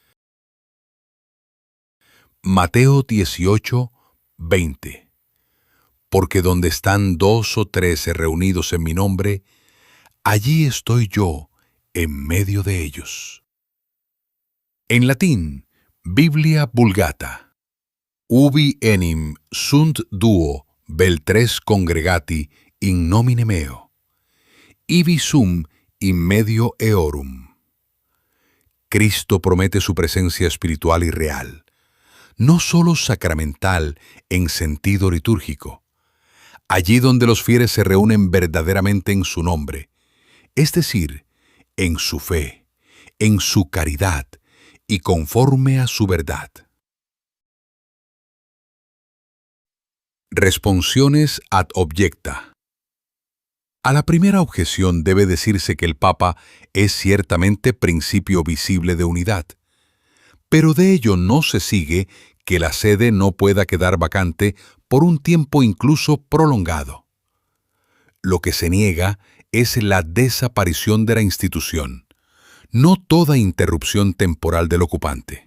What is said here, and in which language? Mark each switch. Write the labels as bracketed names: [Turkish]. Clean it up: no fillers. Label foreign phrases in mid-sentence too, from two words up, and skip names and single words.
[Spanish] Mateo 18, 20. Porque donde están 2 o 3 reunidos en mi nombre, allí estoy yo en medio de ellos. En latín, Biblia Vulgata. [Latin] Ubi enim sunt duo vel tres congregati in nomine meo. Ibi sum in medio eorum. [Spanish] Cristo promete su presencia espiritual y real, no solo sacramental en sentido litúrgico. Allí donde los fieles se reúnen verdaderamente en su nombre, es decir, en su fe, en su caridad y conforme a su verdad. [Latin] Responsiones ad objecta. [Spanish] A la primera objeción debe decirse que el Papa es ciertamente principio visible de unidad, pero de ello no se sigue que la sede no pueda quedar vacante por un tiempo incluso prolongado. Lo que se niega es la desaparición de la institución, no toda interrupción temporal del ocupante.